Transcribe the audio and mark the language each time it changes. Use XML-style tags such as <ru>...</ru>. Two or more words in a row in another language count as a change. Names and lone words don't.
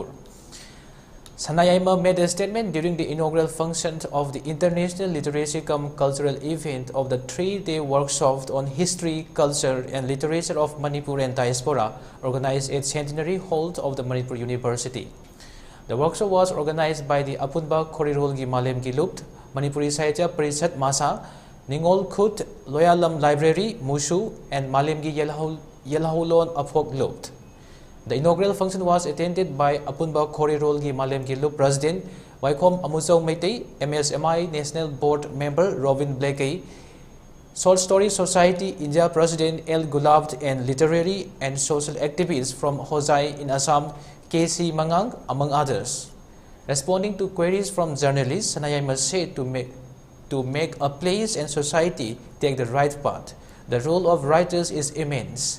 <en>Sanayama made a statement during the inaugural function of the International Literacy cum Cultural event of the 3-day workshop on history, culture and literature of Manipur and diaspora organized at Centenary Hall of the Manipur University. The workshop was organized by the Apunba Khorirolgi Malemgi Lupt, Manipuri Sahitya Parishad Masa, Ningol Khut, Loyalam Library, Mushu and Malemgi Yelahulon Aphok Lupt. The inaugural function was attended by Apunba Khorirolgi Malemgi Lupt President Waikom Amusong Meitei, MSMI National Board Member Robin Blakey, Short Story Society India President L. Gulabd and literary and social activists from Hosai in Assam, K.C. Mangang, among others. Responding to queries from journalists, Sanayama said to make a place and society take the right path, the role of writers is immense.</en>